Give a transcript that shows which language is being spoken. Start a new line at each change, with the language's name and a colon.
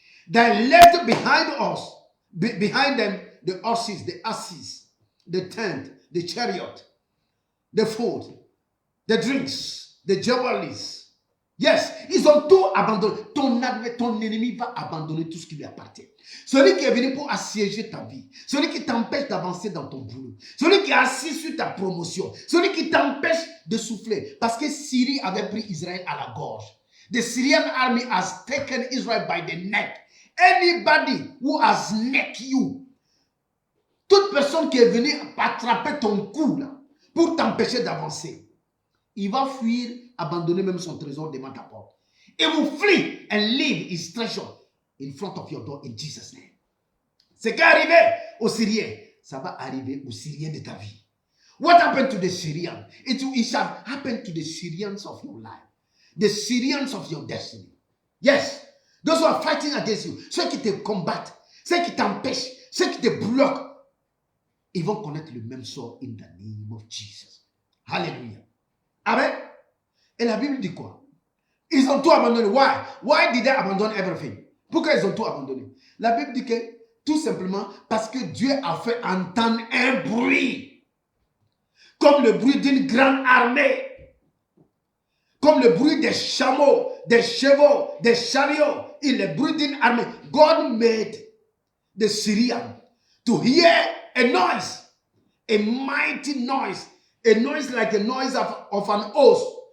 English: They left behind them, the horses, the asses, the tent, the chariot, the food, the drinks, the jewelries.
French: Yes, ils ont tout abandonné. Ton ennemi va abandonner tout ce qui lui appartient. Celui qui est venu pour assiéger ta vie, celui qui t'empêche d'avancer dans ton boulot, celui qui est assis sur ta promotion, celui qui t'empêche de souffler. Parce que Syrie avait pris Israël à la gorge.
English: The Syrian army has taken Israel by the neck. Anybody who has necked you,
French: toute personne qui est venue attraper ton cou là, pour t'empêcher d'avancer, il va fuir, abandonner même son trésor devant ta porte.
English: It will flee and leave his treasure in front of your door in Jesus' name.
French: Ce qui est arrivé aux Syriens, ça va arriver aux Syriens de ta vie.
English: What happened to the Syrians? It shall happen to the Syrians of your life. The Syrians of your destiny.
French: Yes.
English: Those who are fighting against you,
French: ceux qui te combattent, ceux qui t'empêchent, ceux qui te bloquent, ils vont connaître le même sort
English: in the name of Jesus.
French: Hallelujah. Amen. Et la Bible dit quoi? Ils ont tout abandonné.
English: Why? Why did they abandon everything?
French: Pourquoi ils ont tout abandonné? La Bible dit que Tout simplement parce que Dieu a fait entendre un bruit. Comme le bruit d'une grande armée. Comme le bruit des chameaux, des chevaux, des chariots. Et le bruit d'une armée.
English: God made the Syrian to hear a noise. A mighty noise. A noise like a noise of an horse.